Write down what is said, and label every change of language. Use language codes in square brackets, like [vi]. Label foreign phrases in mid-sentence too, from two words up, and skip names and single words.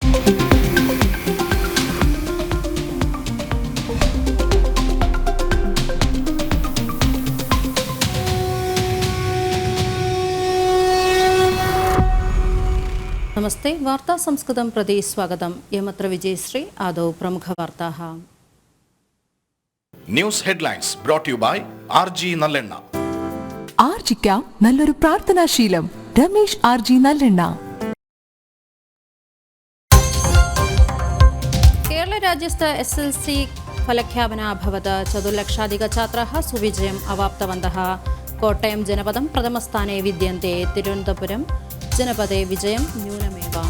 [sa] नमस्ते वार्ता संस्कृतं प्रति स्वागतम् यमत्र विजयश्री आदौ प्रमुखवार्ताः [en] news headlines brought you by ആർജി നല്ലെണ്ണ. [ml] ആർജിക്കാം നല്ലൊരു പ്രാർത്ഥനാശീലം. രമേശ് ആർജി നല്ലെണ്ണ. [sa] केरलराज्यस्थ SLC फलख्यापना अभवत्. 4 लक्षाधिकछात्राः सुविजयम् अवाप्तवन्तः. कोट्टयं जनपदं प्रथमस्थाने विद्यन्ते. तिरुवनन्तपुरं जनपदे विजयं न्यूनमेव.